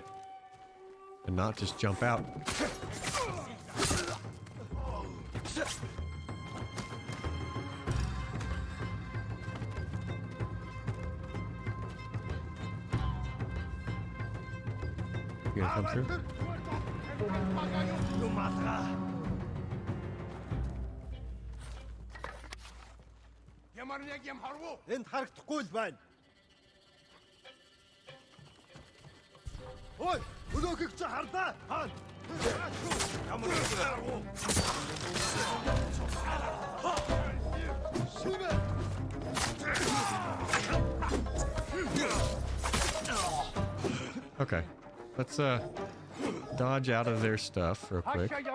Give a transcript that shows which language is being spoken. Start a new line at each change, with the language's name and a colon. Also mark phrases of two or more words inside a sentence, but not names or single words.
English: And not just jump out. You gonna come through?
Mongolian: Энд харагдахгүй л байна. Ой, өнөөхийг чи хардаа. Хаана? Ямар харуу.
English: Okay. Let's dodge out of their stuff real quick.